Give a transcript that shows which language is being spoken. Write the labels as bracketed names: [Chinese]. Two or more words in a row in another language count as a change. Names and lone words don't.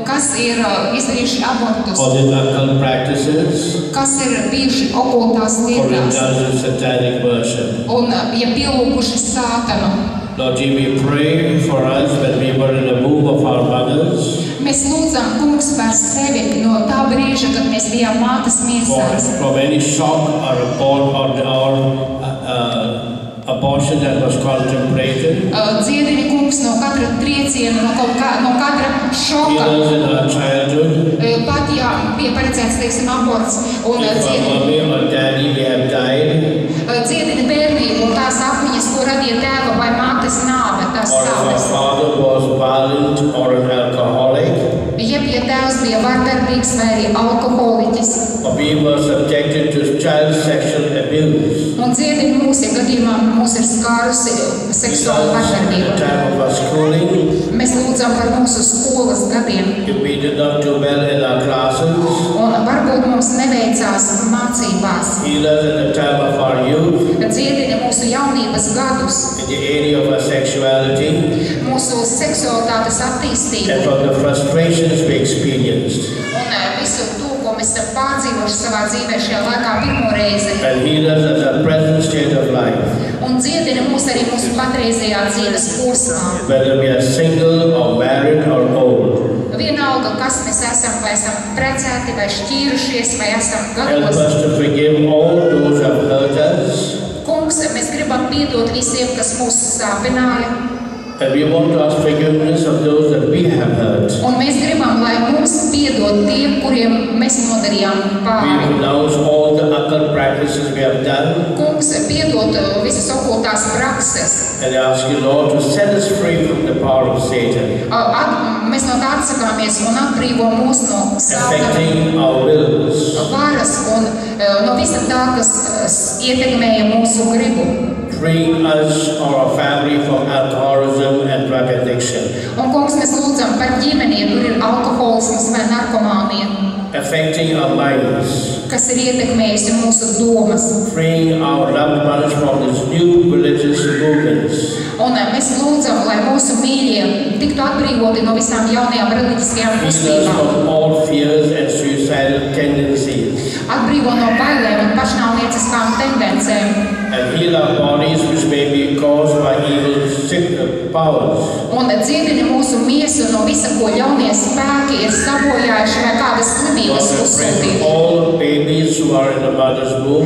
[Latvian] kas ir izdarījuši abortus, [English] or did occult practices [Latvian] kas ir bijuši okultās [English] or [Latvian] lietās [English] indulged in satanic worship. [Latvian] un ja pielūguši sātanu. [English] Lord, we pray for us when we were in the womb of our mothers [Latvian] Mēs lūdzam, Kungs, par sevi no tā brīža, kad mēs bijām mātes miesās. [English] from any shock or abortion that was contemplated. [Latvian] Dziedini, Kungs, no katra trieciena, no katra šoka. [English] Heal us in our childhood. [Latvian] Pat, ja bija paredzēts, teiksim, aborts un [English] If our [Latvian] dziedini. [English] mommy or daddy may have died, [Latvian] Dziedini bērnību un tās apziņas, ko radīja tēva vai mātes nāve, tās [English] or if our [Latvian] sāpes. [English] father was violent or an alcoholic, [Latvian] Jeb, ja tēvs bija vardarbīgs vai arī alkoholiķis. [English] or we were subjected to child sexual abuse. [Latvian] Un dziedini mūs, ja gadījumā mūs ir skārusi seksuāla [English] At the [Latvian] vardarbība. [English] time of our schooling, [Latvian] Mēs lūdzam par mūsu skolas gadiem. [English] if we did not do well in our classes, [Latvian] Un varbūt mums neveicās mācībās. [English] heal us at the time of our youth, [Latvian] Dziedini mūsu jaunības gadus, [English] in the area of our sexuality, [Latvian] mūsu seksualitātes [English] and [Latvian] attīstību [English] from the frustrations we experienced. [Latvian] un visu to, ko mēs esam pārdzīvojuši savā dzīvē šajā laikā pirmo reizi. [English] And heal us at our present state of life, [Latvian] Un dziedini mūs arī mūsu patreizējā dzīves posmā. [English] whether we are single or married or old. [Latvian] Vienalga, kas mēs esam, vai esam precēti, vai šķīrušies, vai esam [English] Help [Latvian] gados. [English] us to forgive all those who have hurt us. [Latvian] Kungs, mēs gribam piedot visiem, kas mūs sāpināja. [English] And we want to ask forgiveness of those that we have hurt. [Latvian] Un mēs gribam, lai mums piedod tie, kuriem mēs nodarījām [English] We [Latvian] pāri. [English] renounce all the occult practices we have done [Latvian] Kungs, piedod visas okultās prakses. [English] and ask you, Lord, to set us free from the power of Satan, [Latvian] Mēs no tā atsakāmies un atbrīvo mūs no sātana [English] affecting our wills. [Latvian] varas un no visa tā, kas ietekmēja mūsu gribu. [English] Freeing us or our family from alcoholism and drug addiction, [Latvian] Un, Kungs, mēs lūdzam par ģimeniem, kur ir alkoholisms vai narkomānija, [English] affecting our minds, [Latvian] kas ir ietekmējusi mūsu domas. [English] freeing our loved ones from these new religious movements, [Latvian] Un mēs lūdzam, lai mūsu mīļie tiktu atbrīvoti no visām jaunajām reliģiskajām [English] heal us [Latvian] kustībām. [English] from all fears and suicidal tendencies, [Latvian] Atbrīvo no bailēm un pašnāvnieciskām [English] powers. [Latvian] Un dziedini mūsu miesu no visa, ko ļaunie spēki ir sabojājuši vai kādas slimības [English] Lord, I pray [Latvian] uzsūtīti. [English] for all babies who are in the mother's womb,